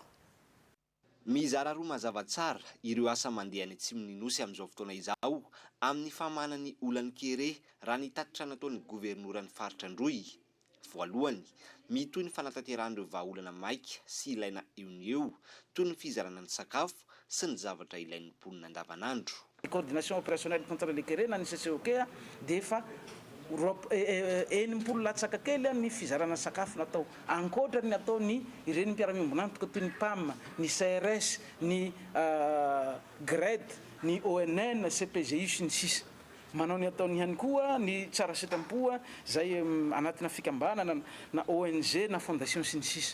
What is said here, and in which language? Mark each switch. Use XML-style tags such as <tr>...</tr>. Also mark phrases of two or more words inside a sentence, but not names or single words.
<mg>Mizara roa mazava tsara ireo asa mandeha any Atsimonosy amin'izao fotoana izao amin'ny famahana ny olany kere raha ny tatitra nataon'ny gouvernoura ny faritra Androy. Voalohany, mitoy ny fanatanteran'ireo vahaolana maika sy ilaina eo ny eo toy ny fizarana ny sakafo sy ny zavatra ilain'ny mponina andavanandro.</mg> <fr>Coordination opérationnelle contre les</fr> <mg>kere na ny CCOK dia efa enimpolo latsaka kely ny fizarana sakafo natao ankoatra ny atao ny ireny mpiara-miombonantoka toy ny PAM, ny CRS, ny GRED, ny ONN, CPGI sy ny sisa. Manao ny ataony ihany koa ny tsara sitam-poa zay anatina fikambanana na ONG na fondation sy ny sisa.</mg>